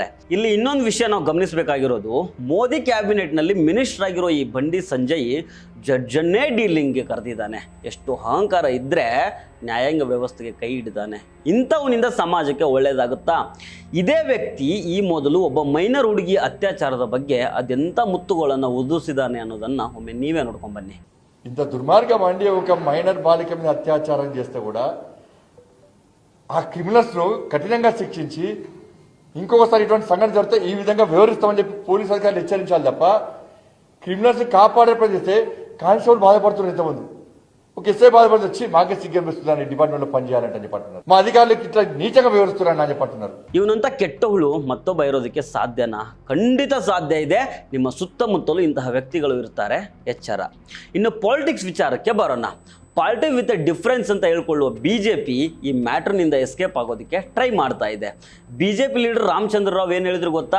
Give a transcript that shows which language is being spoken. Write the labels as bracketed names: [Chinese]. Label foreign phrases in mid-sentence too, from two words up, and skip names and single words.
[Kannada] ಇಲ್ಲಿ ಇನ್ನೊಂದು ವಿಷಯ ನಾವು ಗಮನಿಸಬೇಕಾಗಿರೋದು, ಮೋದಿ ಕ್ಯಾಬಿನೆಟ್ನಲ್ಲಿ ಮಿನಿಸ್ಟರ್ ಆಗಿರೋ ಈ ಬಂಡಿ ಸಂಜಯ್ ಜಡ್ಜನ್ನೇ ಡೀಲಿಂಗ್ಗೆ ಕರೆದಿದ್ದಾನೆ. ಎಷ್ಟು ಅಹಂಕಾರ ಇದ್ದರೆ ನ್ಯಾಯಾಂಗ ವ್ಯವಸ್ಥೆಗೆ ಕೈ ಹಿಡಿದಾನೆ. ಇಂಥವನಿಂದ ಸಮಾಜಕ್ಕೆ ಒಳ್ಳೆಯದಾಗುತ್ತಾ? ಇದೇ ವ್ಯಕ್ತಿ ಈ ಮೊದಲು ಒಬ್ಬ ಮೈನರ್ ಹುಡುಗಿ ಅತ್ಯಾಚಾರದ ಬಗ್ಗೆ ಅದೆಂಥ ಮುತ್ತುಗಳನ್ನು ಉದುರಿಸಿದ್ದಾನೆ ಅನ್ನೋದನ್ನು ಒಮ್ಮೆ ನೀವೇ ನೋಡ್ಕೊಂಡು ಬನ್ನಿ. [Telugu] ఇంత దుర్మార్గం అండి. ఒక మైనర్ బాలిక మీద అత్యాచారం చేస్తే కూడా ఆ క్రిమినల్స్ను కఠినంగా శిక్షించి ఇంకొకసారి ఇటువంటి సంఘటన జరిగితే ఈ విధంగా వివరిస్తామని చెప్పి పోలీసు అధికారులు హెచ్చరించాలి తప్ప క్రిమినల్స్ కాపాడే ప్రయత్నం చేస్తే కానిస్టేబుల్ బాధపడుతున్నారు. ఇంతమంది ఒక ఎస్ఐ బాధపడి వచ్చి మాకే సిగ్గనిపిస్తున్నాను డిపార్ట్మెంట్లో పనిచేయాలంటే చెప్పంటున్నారు. మా అధికారులకు ఇట్లా నీచంగా వివరిస్తున్నారని అని చెప్పంటున్నారు. [Kannada] ಇವನಂತ ಕೆಟ್ಟವಳು ಮತ್ತೊಬ್ಬ ಇರೋದಕ್ಕೆ ಸಾಧ್ಯನಾ? ಖಂಡಿತ ಸಾಧ್ಯ ಇದೆ. ನಿಮ್ಮ ಸುತ್ತಮುತ್ತಲೂ ಇಂತಹ ವ್ಯಕ್ತಿಗಳು ಇರ್ತಾರೆ, ಎಚ್ಚರ. ಇನ್ನು ಪಾಲಿಟಿಕ್ಸ್ ವಿಚಾರಕ್ಕೆ ಬರೋಣ. [English] party with a difference [Kannada] ಅಂತ ಹೇಳ್ಕೊಳ್ಳುವ BJP ಈ ಮ್ಯಾಟ್ರ್ನಿಂದ ಎಸ್ಕೇಪ್ ಆಗೋದಕ್ಕೆ ಟ್ರೈ ಮಾಡ್ತಾ ಇದೆ. BJP ಲೀಡರ್ ರಾಮಚಂದ್ರ ರಾವ್ ಏನು ಹೇಳಿದ್ರು ಗೊತ್ತಾ?